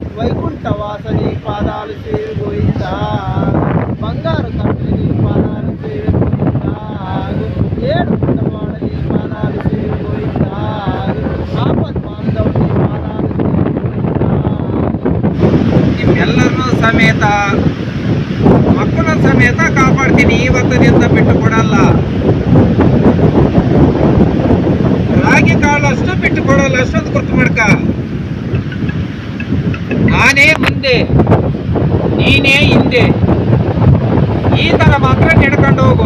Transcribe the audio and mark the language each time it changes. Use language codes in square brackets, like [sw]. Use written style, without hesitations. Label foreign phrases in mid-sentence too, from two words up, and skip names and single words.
[te] వైకుంఠవాస నీ పాదాలు సేవి గోవిందా, బంగారు కట్టు నీ పాదాలు సేవి గోవిందా, ఏడు పుట్టవాడ నీ పాదాలు సేవి గోవిందా, ఆపద్ బాంధవ్ నీ పాదాలు సేవి గోవిందా. [kn] ನಿಮ್ಮೆಲ್ಲರನ್ನೂ ಸಮೇತ ಮಕ್ಕಳ ಸಮೇತ ಕಾಪಾಡ್ತೀನಿ. ಇವತ್ತಿನಿಂದ ಬಿಟ್ಟು ಕೊಡಲ್ಲ. ರಾಗಿ ಕಾಳು ಅಷ್ಟು ಬಿಟ್ಟು ಕೊಡಲ್ಲ. ಅಷ್ಟೊಂದು ಗುರ್ತು ಮಾಡ್ಕ. ನಾನೇ ಮುಂದೆ, ನೀನೇ ಹಿಂದೆ, ಈ ತರ ಮಾತ್ರ ನಡ್ಕೊಂಡು ಹೋಗು.